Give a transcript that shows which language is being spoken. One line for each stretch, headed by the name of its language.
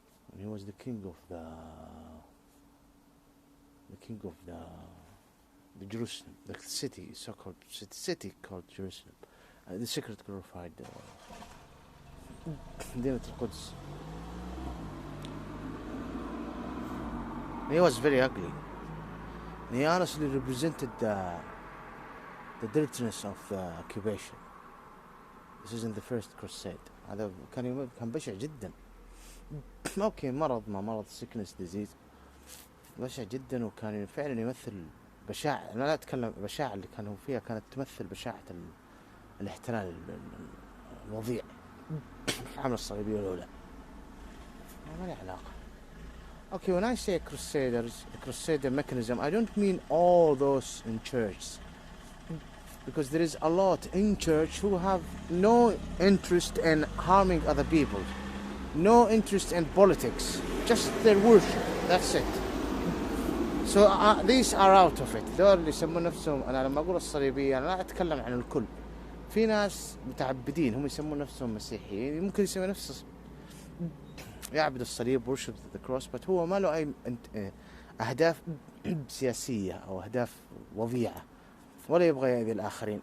English: And he was the king of the Jerusalem, the city, so-called city called Jerusalem, the secret glorified Medinat al-Quds. He was very ugly. And he honestly represented the dirtiness of the occupation. This is in the first crusade.
Arabic: هذا كان بشع جدا. اوكي مرض
English: sickness disease
Arabic: بشع جدا، وكان فعلا يمثل بشاعة. انا لا اتكلم بشاعة اللي كانوا فيها، كانت تمثل بشاعة الاحتلال الوضيع. الحملة الصليبية الأولى ما له علاقة.
English: Okay, when I say crusaders, the crusader mechanism, I don't mean all those in church, because there is a lot in church who have no interest in harming other people, no interest in politics, just their worship, that's it. So these are out of it.
Arabic: دول اللي يسمون نفسهم، أنا لما أقول الصليبية أنا لا أتكلم عن الكل. في ناس متعبدين هم يسمون نفسهم مسيحيين، ممكن يسمي نفسه يعبد الصليب
English: worship the cross، but
Arabic: هو ما له أي أهداف سياسية أو أهداف وضيعة، ولا يبغى يأذي الآخرين.